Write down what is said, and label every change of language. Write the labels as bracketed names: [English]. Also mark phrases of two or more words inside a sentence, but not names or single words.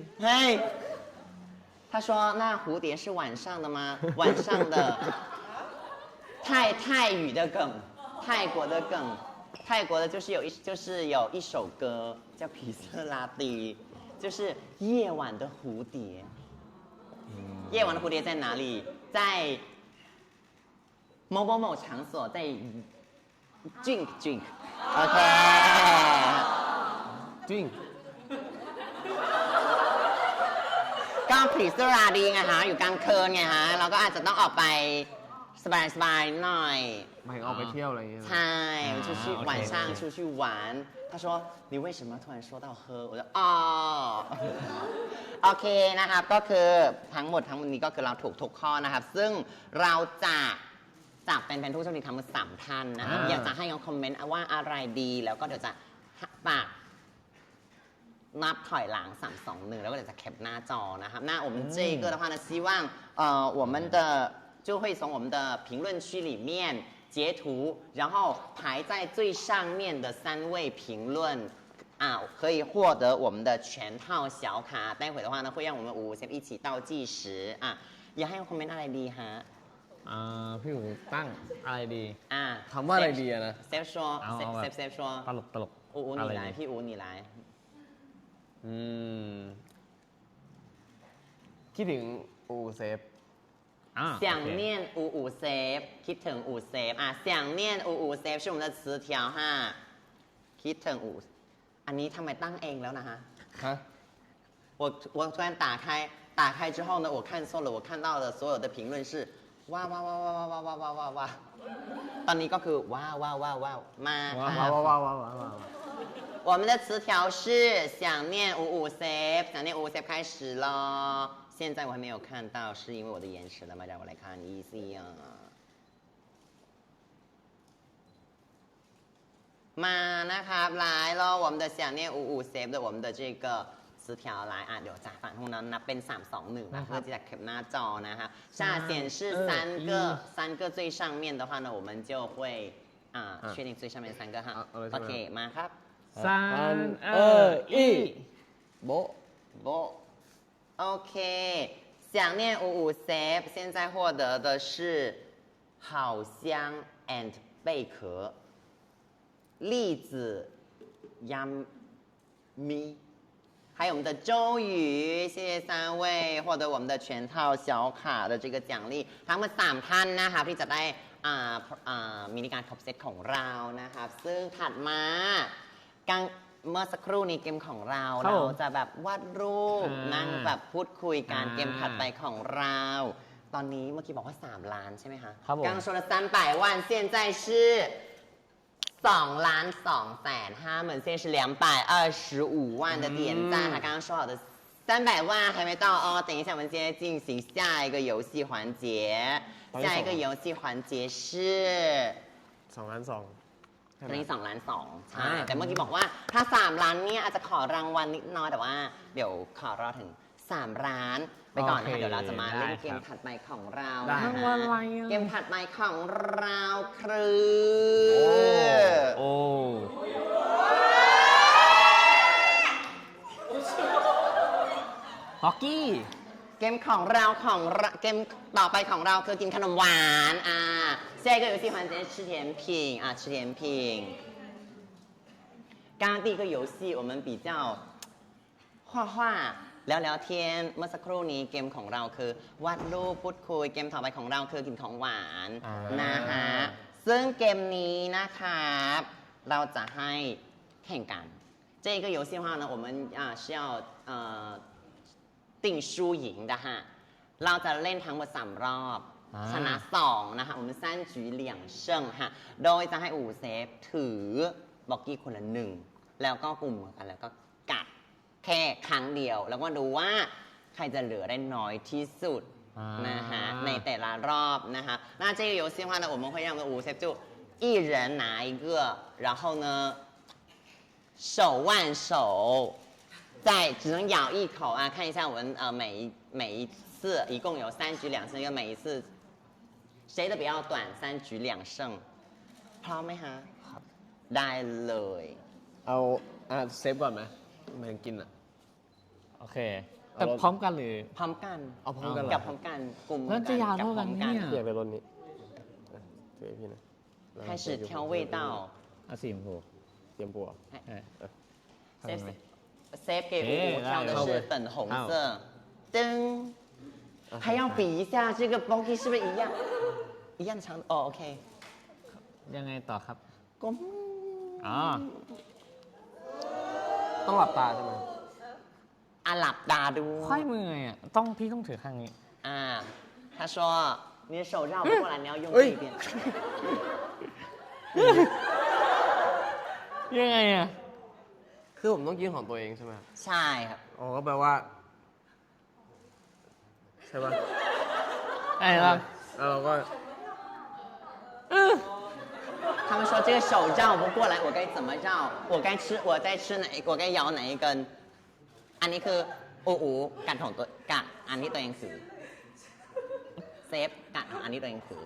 [Chinese] 嘿，他说那蝴蝶是晚上的吗？晚上的，泰语的梗，泰国的梗，泰国的就是有一首歌叫《皮色拉蒂》，就是夜晚的蝴蝶。夜晚的蝴蝶在哪里？在某某某场所，在 [English] drink，OK。 [Thai] จริง ก็ผีเสื้อราดีไงฮะอยู่กลางคืนไงฮะเราก็อาจจะต้องออกไปสบายๆหน่อย หมายถึงออกไปเที่ยวอะไรอย่างเงี้ย ใช่出去 โอเค [Chinese] 晚上出去玩他说你为什么突然说到喝我就 [Thai] อ๋อโอเคนะครับก็คือทั้งหมดนี้ก็คือเราถูกทุกข้อนะครับ ซึ่งเรา จะจับเป็นผู้โชคดีทั้งหมด3ท่านนะครับอยากจะให้เขาคอมเมนต์ว่าอะไรดีแล้วก็เดี๋ยวจะปากนับถ อยหลัง3 2 1แล้วก็เดี๋ยวจะแคปหน้าจอนะครับ [Chinese] 那我们这个的话呢希望我们的就会从我们的评论区里面截图然后排在最上面的3位评论可以获得我们的全套小卡待会的话呢会让我们5先一起倒计时 [Thai] อยากให้คอมเมนต์อะไรดีฮะ พี่อู๋ตั้งอะไรดี คำว่าอะไรดีอะนะ [Chinese] เซฟ说 [Thai] เอาแบบ [Chinese] เซฟ说 [Thai] ตลก อู อะ [Chinese] 你 [Thai] ไร [Chinese] 来 [Thai] ดี [Chinese] พี่อู你来 [Thai] คิดถึงอูเซฟ [Chinese] 想念五五 save [Thai] คิดถึงอูเซฟ [Chinese] 想念五五 save 是我们的词条哈 [Thai] คิดถึงอูอันนี้ทำไมตั้งเองแล้วนะฮะ ฮะ [Chinese] 我突然打开之后呢我看错了我看到的所有的评论是哇哇哇哇哇哇哇哇哇哇 [Thai] ตอนนี้ก็คือว้าวว้าวว้าวว้าวมา ว้า ค่ะ วว้าวว้าวว้าวว้าว [Chinese] 我们的词条是想念五五 save 想念五五 save 开始了现在我还没有看到是因为我的延迟了吗让我来看一下 [Thai] มานะครับ [Chinese] 来了我们的想念五五 save 的我们的这个词条来 [Thai] เดี๋ยวจากฝั่งนู้นนับเป็น3 2 1นะเพื่อที่จะแคปหน้าจอนะครับ [Chinese] 下显示三个最上面的话呢我们就会确定最上面3个哈 [Thai] โอเคมาครับ [Chinese] 3 [Thai] โบะ 不 OK想念五五 save 现在获得的是好香 and 贝壳栗子 yummy还 [Chinese] 有我们的周瑜，谢谢3位获得我们的全套小卡的这个奖励 [Thai] ทั้งหมด3ท่านนะครับที่จะได้มินิการครบเซตของเรานะครับซึ่งถัดมาเมื่อสักครู่นี้เกมของเราจะแบบวาดรูปนั่งแบบพูดคุยกันเกมถัดไปของเราตอนนี้เมื่อกี้บอกว่า3ล้านใช่ไหมคะ ครับผม [Chinese] 刚说了300万现在是2,250,000，现在是225万的点赞。他刚刚说好的300万还没到哦，等一下我们现在进行下一个游戏环节。下一个游戏环节是 [Thai] 2 ล้าน 2 ตอนนี้2 ล้าน 2ใช่แต่เมื่อกี้บอกว่าถ้า3ล้านเนี่ยอาจจะขอรางวัลนิดน้อยแต่ว่าเดี๋ยวขอรอถึง3ล้านไปก่อนนะคะเดี๋ยวเราจะมาเล่นเกมถัดไปของเราเกมถัดไปของเราคือ โอ้ฮอกกี้ เกมของเราเกมต่อไปของเราคือกินขนมหวาน [Chinese] 下一个游戏环节吃甜品吃甜品刚刚第一个游戏我们比较画画 [Thai] แล้วเทียนเมื่อสักครู่นี้เกมของ เราคือวาดรูปพูดคุยเกมต่อไปของเราคือกินของหวานนะฮะซึ่งเกมนี้นะครับเราจะให้แข่งกัน [Chinese] 这个游戏的话呢我们是要定输赢的哈 [Thai] เราจะเล่นทั้งหมด3รอบชนะ2 นะคะ [Chinese] 我们3局2胜 [Thai] ฮะโดยจะให้อูเซฟถือบ็อกกี้คนละ1แล้วก็กลุ่มกันแล้วก็กัด แค่ครั้งเดียวแล้วก็ดูว่าใครจะเหลือได้น้อยที่สุดนะฮะในแต่ละรอบนะคะ [Chinese] 那这个游戏的话呢我们会让我们5 step 就一人拿一个然后呢手挽手再只能咬一口啊看一下我们每一次一共有3局2胜因为每一次谁的比较短3局2胜 [Thai] พร้อมไหมฮะได้เลย เอาเซฟก่อนไหมไม่ต้องกินอ่ะ โอเค แต่พร้อมกันหรือ พร้อมกัน เอาพร้อมกันเหรอ กับพร้อมกันกลุ่ม แล้วจะยาวเท่ากันไหมเนี่ย อยากได้รถนี้ถือให้พี่นะ [Chinese] 开始挑味道 [Thai] เอาสีชมพู เตรียมปัว เออ [Chinese] เซฟ给五五挑的是粉红色噔还要比一下这个 bogey 是不是一样长哦 OK [Thai] ยังไงต่อครับ ก้ม อ๋อ ต้องหลับตาใช่ไหม หลับตาดู ค่อยมือไงอ่ะพี่ต้องถือข้างนี้ [Chinese] 他说你的手绕不过来你要用这一边 [Thai] ยังไงอ่ะ คือผมต้องกินของตัวเองใช่ไหม ใช่ครับ อ๋อก็แปลว่าใช่ป่ะ ไอ้เรา แล้วเราก็ [Chinese] 他们说这个手绕不过来我该怎么绕我该咬哪一根 [Thai] อันนี้คืออูกัดของตัวกัดอันที่ตัวเองถือเซฟกัดของอันที่ตัวเองถือ